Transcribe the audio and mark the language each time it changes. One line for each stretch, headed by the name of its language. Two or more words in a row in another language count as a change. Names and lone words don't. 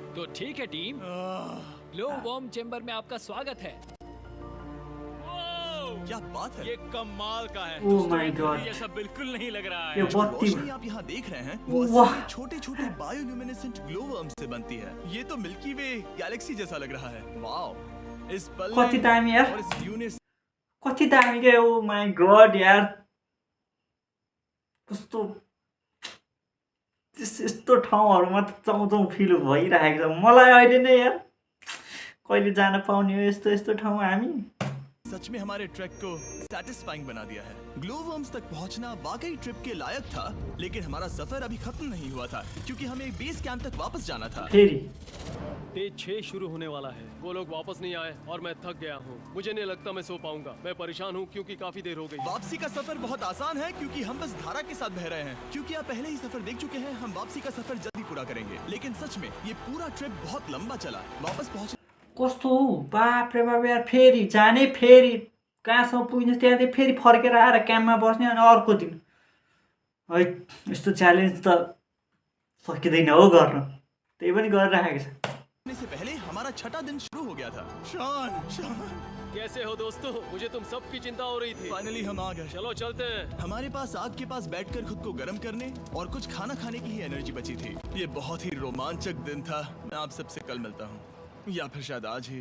Hindi: तो ठीक है टीम,
English: glow worm chamber
Hindi: में आपका स्वागत है। क्या बात है? ये कमाल का है।
English: oh my god
Hindi: ये सब बिल्कुल नहीं लग रहा ये है। बत्ती रोशनी आप यहाँ देख रहे हैं वो वाह। असल में छोटे-छोटे
English: bioluminescent glow worms
Hindi: से बनती है। ये तो मिल्की वे गैलेक्सी जैसा लग रहा है। वाओ, इस पल
Nepali: कति दामी यार
Hindi: और इस यूनिस
Nepali: कति दामी के
English: oh my god
Nepali: यार कस्तो यस्तो ठाउँहरूमा त चाउचाउ फिल भइरहेको छ मलाई अहिले नै यार कहिले जान पाउने हो यस्तो यस्तो ठाउँ हामी
Hindi: सच में हमारे ट्रैक को सैटिस्फाइंग बना दिया है।
English: glow worms
Hindi: तक पहुंचना वाकई ट्रिप के लायक था, लेकिन हमारा सफर अभी खत्म नहीं हुआ था क्योंकि हमें बेस कैंप तक वापस जाना था।
Nepali: फेरि
Hindi: डे 6 शुरू होने वाला है। वो लोग वापस नहीं आए और मैं थक गया हूँ। मुझे नहीं लगता मैं सो पाऊंगा। मैं परेशान हूँ क्योंकि काफी देर हो गई। वापसी का सफर बहुत आसान है क्योंकि हम बस धारा के साथ बह रहे हैं। क्योंकि आप पहले ही सफर देख चुके हैं, हम वापसी का सफर जल्दी पूरा करेंगे। लेकिन सच में ये पूरा ट्रिप बहुत लंबा चला। वापस पहुंच
Nepali: कस्तो बाप रे बाप यार फेरि जाने फेरि कहाँसम्म पुग्ने त्यहाँदेखि फेरि फर्केर आएर क्याम्पमा बस्ने अनि अर्को दिन है यस्तो च्यालेन्ज त सकिँदैन हो गर्न त्यही पनि गरिराखेको छ
Hindi: से पहले हमारा 6वां दिन शुरू हो गया था। शान कैसे हो दोस्तों? मुझे तुम सबकी चिंता हो रही थी। फाइनली हम आ गए। चलो चलते हैं। हमारे पास आग के पास बैठकर खुद को गर्म करने और कुछ खाना खाने की ही एनर्जी बची थी। ये बहुत ही रोमांचक दिन था। मैं आप सबसे कल मिलता हूँ या फिर शायद आज ही।